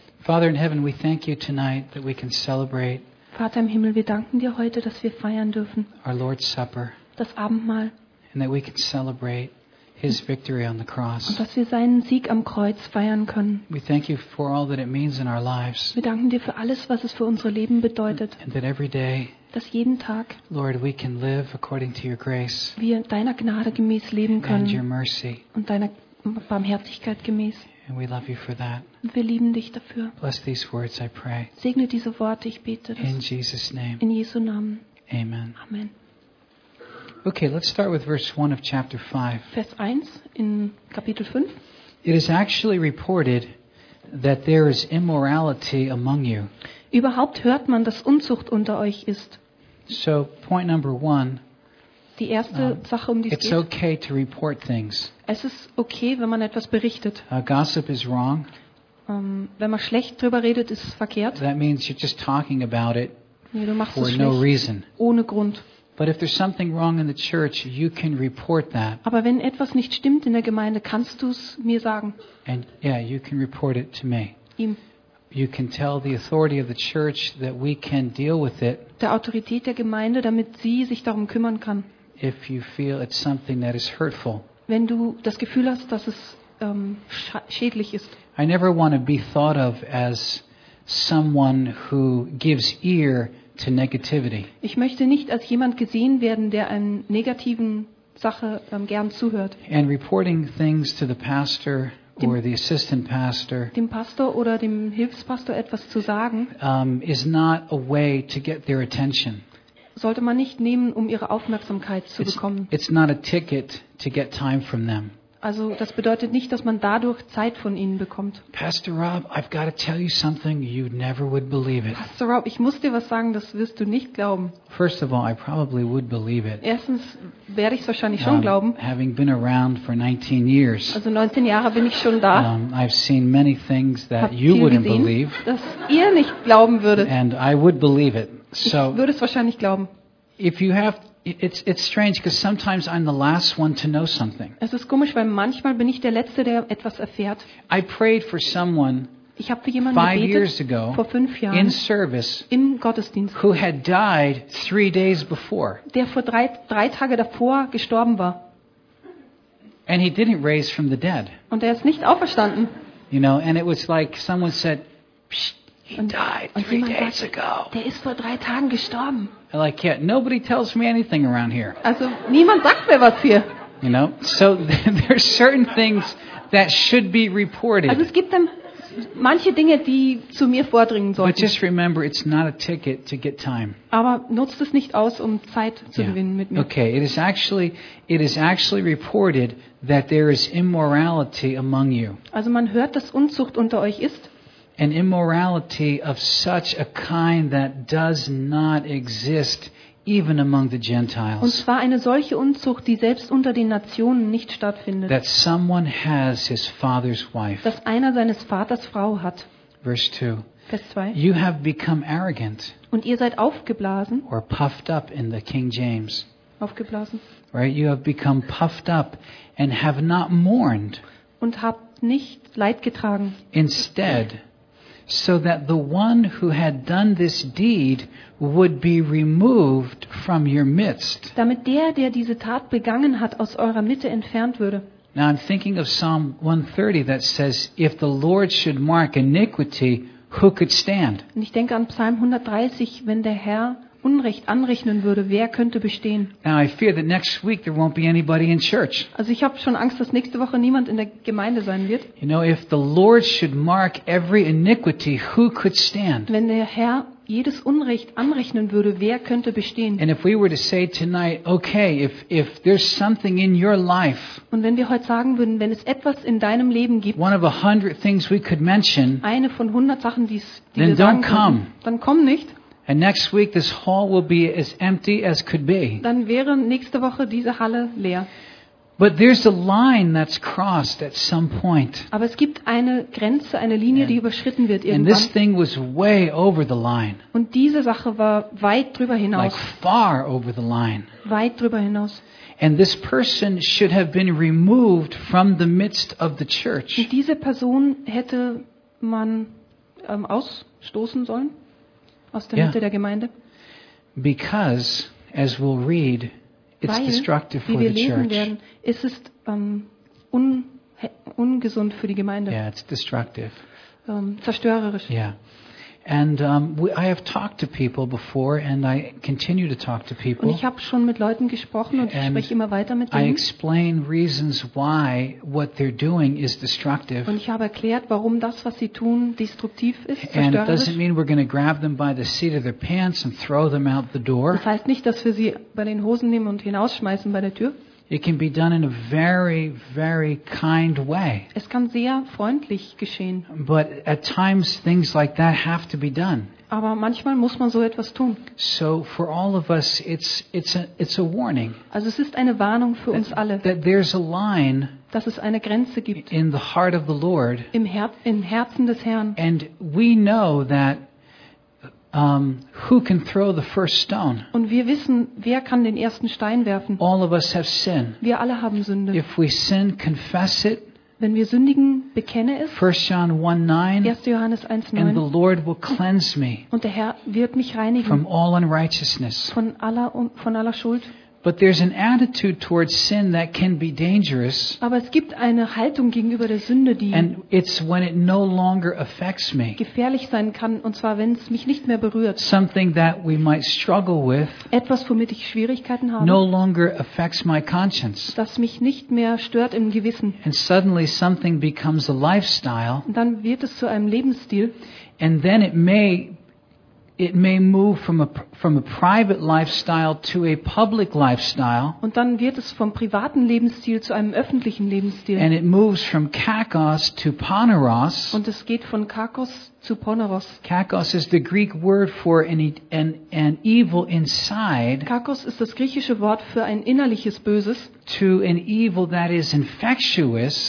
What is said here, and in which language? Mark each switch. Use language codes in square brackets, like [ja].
[en] Father in heaven, we thank you tonight that we can celebrate. [de] Vater im Himmel, wir danken dir heute, dass wir feiern dürfen. [en] Our Lord's Supper. [de] Das Abendmahl. [en] And that we can celebrate his victory on the cross. [de] Und dass wir seinen Sieg am Kreuz feiern können. [en] We thank you for all that it means in our lives. [de] Wir danken dir für alles, was es für unser Leben bedeutet. [en] And that every day, [de] dass jeden Tag, [en] Lord, we can live according to your grace. [de] Wir deiner Gnade gemäß leben können. [en] And your mercy. [de] Und deiner Barmherzigkeit gemäß. [en] And we love you for that. [de] Wir lieben dich dafür. [en] Bless these words, I pray. [de] Segne diese Worte, ich bete das. [en] In Jesus' name. [de] In Jesu Namen. [en] Amen. [de] Amen. [en] Okay, let's start with verse 1 of chapter 5. [de] Vers 1 in Kapitel 5. [en] It is actually reported that there is immorality among you. [de] Überhaupt hört man, dass Unzucht unter euch ist. [en] So, point number 1. [de] Die erste Sache, um die es geht. [en] It's okay to report things. [de] Es ist okay, wenn man etwas berichtet. [en] Gossip is wrong. [de] Wenn man schlecht drüber redet, ist es verkehrt. [en] That means you're just talking about it. [de] Nee, du machst [en] for [de] es [en] no [de] schlecht, [en] reason. [de] Ohne Grund. [en] But if there's something wrong in the church, you can report that. [de] Aber wenn etwas nicht stimmt in der Gemeinde, kannst du es mir sagen. [en] And yeah, you can report it to me. [de] Ihm. [en] You can tell the authority of the church that we can deal with it. [de] Der Autorität der Gemeinde, damit sie sich darum kümmern kann. [en] If you feel it's something that is hurtful. [de] Wenn du das Gefühl hast, dass es schädlich ist. [en] I never want to be thought of as someone who gives ear to negativity. [de] Ich möchte nicht als jemand gesehen werden, der einer negativen Sache gern zuhört. [en] And reporting things to the pastor or the assistant pastor, [de] dem Pastor oder dem Hilfspastor etwas zu sagen, [en] is not a way to get their attention. [de] Sollte man nicht nehmen, um ihre Aufmerksamkeit zu bekommen. [en] It's not a ticket to get time from them. [de] Also, das bedeutet nicht, dass man dadurch Zeit von ihnen bekommt. [en] Pastor Rob, I've got to tell you something you never would believe it. [de] Pastor Rob, ich muss dir was sagen, das wirst du nicht glauben. [en] First of all, I probably would believe it. [de] Erstens werde ich es wahrscheinlich schon glauben. [en] Having been around for 19 years. [de] Also 19 Jahre bin ich schon da. [en] I've seen many things that you wouldn't believe. [de] Dass ihr nicht glauben würdet. [en] And I would believe it. So, [de] ich würde es wahrscheinlich glauben. [en] If you have it's strange because sometimes I'm the last one to know something. [de] Es ist komisch, weil manchmal bin ich der Letzte, der etwas erfährt. [en] I prayed for someone. [de] Ich habe für jemanden gebetet. [en] 5 years ago, [de] vor 5 Jahren, [en] in service, [de] im Gottesdienst, [en] who had died 3 days before. [de] Der vor drei Tage davor gestorben war. [en] And he didn't raise from the dead. [de] Und er ist nicht auferstanden. [en] You know, and it was like someone said, psst, he died 3 days ago. [de] Der ist vor 3 Tagen gestorben. [en] Like, yeah, nobody tells me anything around here. [de] Also, niemand sagt mir was hier. [en] You know, so there are certain things that should be reported. [de] Also, es gibt dann manche Dinge, die zu mir vordringen sollten. [en] But just remember, it's not a ticket to get time. [de] Aber nutzt es nicht aus, um Zeit zu gewinnen mit mir. [en] Okay, it is actually reported that there is immorality among you. [de] Also, man hört, dass Unzucht unter euch ist. [en] An immorality of such a kind that does not exist even among the Gentiles. [de] Und zwar eine solche Unzucht, die selbst unter den Nationen nicht stattfindet. [en] That someone has his father's wife. [de] Dass einer seines Vaters Frau hat. [en] Verse 2. [de] Vers 2. [en] You have become arrogant. [de] Und ihr seid aufgeblasen. [en] Or puffed up in the King James. [de] Aufgeblasen. [en] Right? You have become puffed up and have not mourned. [de] Und habt nicht Leid getragen. [en] Instead, so that the one who had done this deed would be removed from your midst. [de] Damit der diese Tat begangen hat, aus eurer Mitte entfernt würde. [en] Now I'm thinking of Psalm 130 that says, if the Lord should mark iniquity, who could stand? [de] Und ich denke an Psalm 130, wenn der Herr Unrecht anrechnen würde, wer könnte bestehen? [en] Now I fear that next week there won't be anybody in church. [de] Also ich habe schon Angst, dass nächste Woche niemand in der Gemeinde sein wird. [en] You know, if the Lord should mark every iniquity, who could stand? [de] Wenn der Herr jedes Unrecht anrechnen würde, wer könnte bestehen? [en] And if we were to say tonight, okay, if there's something in your life. [de] Und wenn wir heute sagen würden, wenn es etwas in deinem Leben gibt. [en] One of 100 things we could mention. [de] Eine von 100 Sachen, die wir sagen könnten. [en] Then don't come. [de] Dann komm nicht. [en] And next week this hall will be as empty as could be. [de] Dann wäre nächste Woche diese Halle leer. [en] But there's a line that's crossed at some point. [de] Aber es gibt eine Grenze, eine Linie, die überschritten wird irgendwann. [en] And this thing was way over the line. [de] Und diese Sache war weit drüber hinaus. [en] Like far over the line. [de] Weit drüber hinaus. [en] And this person should have been removed from the midst of the church. [de] Und diese Person hätte man ausstoßen sollen aus der Mitte der Gemeinde. [en] Because, as we'll read, it's destructive for the church. [de] Wie wir lesen werden, es ist ungesund für die Gemeinde. [en] Yeah, it's destructive. [de] Zerstörerisch. [en] Yeah. And I have talked to people before, and I continue to talk to people. [de] Und ich habe schon mit Leuten gesprochen und ich spreche immer weiter mit denen. [en] I explain reasons why what they're doing is destructive. [de] Und ich habe erklärt, warum das, was sie tun, destruktiv ist, zerstörerisch. [en] And it doesn't mean we're going to grab them by the seat of their pants and throw them out the door. [de] Das heißt nicht, dass wir sie bei den Hosen nehmen und hinausschmeißen bei der Tür. [en] It can be done in a very, very kind way. [de] Es kann sehr freundlich geschehen. [en] But at times things like that have to be done. [de] Aber manchmal muss man so etwas tun. [en] So for all of us, it's a warning. [de] Also es ist eine Warnung für uns alle. [en] That there's a line. [de] Dass es eine Grenze gibt. [en] In the heart of the Lord. [de] Im Herzen des Herrn. [en] And we know that. Who can throw the first stone? [de] Und wir wissen, wer kann den ersten Stein werfen? [en] All of us have sin. [de] Wir alle haben Sünde. [en] If we sin, confess it. [de] Wenn wir sündigen, bekenne es. [en] 1. Johannes 1:9. And the Lord will cleanse me. [de] Und der Herr wird mich reinigen. [en] From all unrighteousness. [de] Von aller Schuld. [en] But there's an attitude towards sin that can be dangerous. [de] Aber es gibt eine Haltung gegenüber der Sünde, die [en] and it's when it no longer affects me. [de] Gefährlich sein kann, und zwar wenn es mich nicht mehr berührt. [en] Something that we might struggle with. [de] Etwas, womit ich Schwierigkeiten habe. [en] No longer affects my conscience. [de] Das mich nicht mehr stört im Gewissen. [en] And suddenly something becomes a lifestyle. [de] Und dann wird es zu einem Lebensstil. [en] And then it may move from a private lifestyle to a public lifestyle. [de] Und dann wird es vom privaten Lebensstil zu einem öffentlichen Lebensstil. [en] And it moves from kakos to poneros. [de] Und es geht von kakos zu poneros. [en] Kakos is the Greek word for an evil inside. [de] Kakos ist das griechische Wort für ein innerliches Böses. [en] To an evil that is infectious.